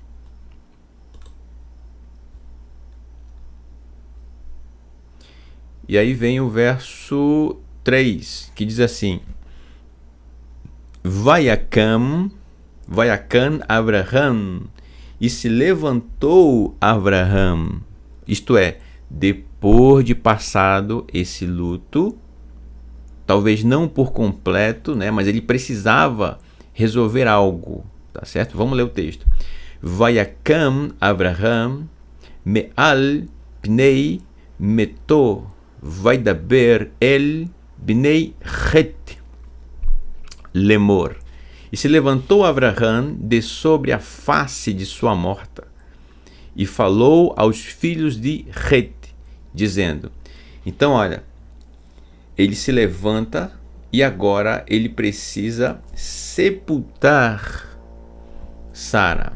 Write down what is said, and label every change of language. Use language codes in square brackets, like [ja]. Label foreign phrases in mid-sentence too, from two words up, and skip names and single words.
[pt] E aí vem o verso 3, que diz assim: [he] ויקם אברהם, [pt] e se levantou Abraham, isto é, depois de passado esse luto, talvez não por completo, né, mas ele precisava resolver algo, tá certo? Vamos ler o texto. [he] ויקם אברהם מעל פני מתו וידבר אל בני חת לאמר. [pt] E se levantou Abraham de sobre a face de sua morta, e falou aos filhos de Het, dizendo... Então, olha, ele se levanta e agora ele precisa sepultar Sara.